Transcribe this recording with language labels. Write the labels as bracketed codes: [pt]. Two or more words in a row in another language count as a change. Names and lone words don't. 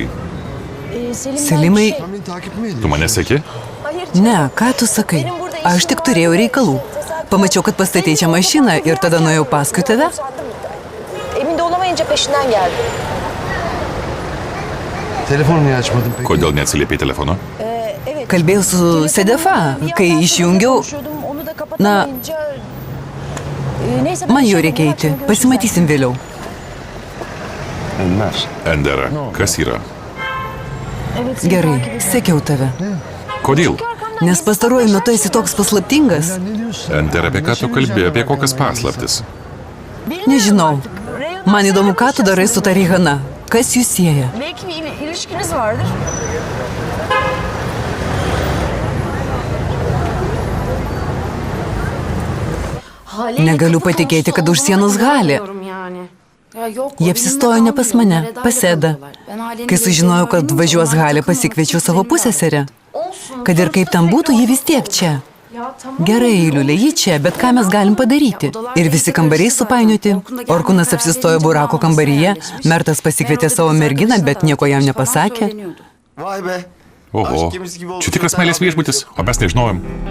[lt] Selimai, [tr] Sen beni takip mi ediyorsun? [lt] Tu mane seki? ne, ką tu sakai? Aš tik turėjau reikalų. Pamačiau, kad pastatei čia mašiną ir tada nuėjau paskui tave. [tr] Emin de olamayınca peşinden geldim. Telefonu niye açmadın peki? [lt] Kodėl neatsiliepiai telefonu? Kalbėjau su Sedefa, kai išjungiau, [tr] Konuşuyordum, onu da kapatamayınca... Neyse, ben [lt] man jau [tr] dışarı [lt] reikia [tr] bunu [lt] eiti. [tr] açalım, görüşürüz. [lt] Pasimatysim vėliau. [tr] Ender. [lt] Endera, kas yra? Gerai, sekiau tave. Kodėl? Nes pastaruoju metu esi toks paslaptingas. [tr] Ne diyorsun? [lt] Endera, apie ką tu kalbėjai, apie kokias paslaptis? Nežinau. Man įdomu, ką tu darai su ta Rihana. Kas jūs sieja? [tr] Belki bir ilişkiniz vardır. [lt] Negaliu patikėti, kad už sienos gali. Jie apsistojo ne pas mane, pas Edą. Kai sužinojau, kad važiuos Halė, pasikviečiau savo pusseserę. Kad ir kaip tam būtų, ji vis tiek čia. Gerai, Eiliulė, ji čia, bet ką mes galim padaryti? Ir visi kambariai supainioti. Orkunas apsistojo burako kambaryje, Mertas pasikvietė savo merginą, bet nieko jam nepasakė. [tr] Vay be. [lt] Oho, [tr] Aşk gemisi gibi oldu. [lt] čia tikras meilės viešbutis, o mes nežinojom.